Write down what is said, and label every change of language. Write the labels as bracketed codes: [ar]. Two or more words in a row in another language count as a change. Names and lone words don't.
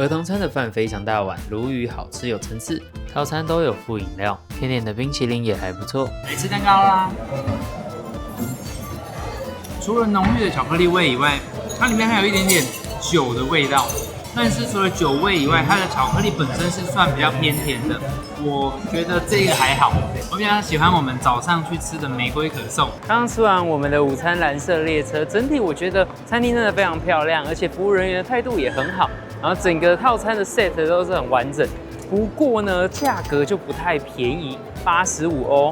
[zh] 兒童餐的飯非常大碗，鱸魚好吃有層次，套餐都有附飲料，甜點的冰淇淋也還不錯。來吃蛋糕啦！除了濃郁的巧克力味以外，它裡面還有一點點酒的味道。但是除了酒味以外，它的巧克力本身是算比較偏甜的，我覺得這個還好。我比較喜歡我們早上去吃的玫瑰可頌。剛剛吃完我們的午餐藍色列車，整體我覺得餐廳真的非常漂亮，而且服務人員的態度也很好，然後整個套餐的 set 都是很完整。不過呢，價格就不太便宜，85歐。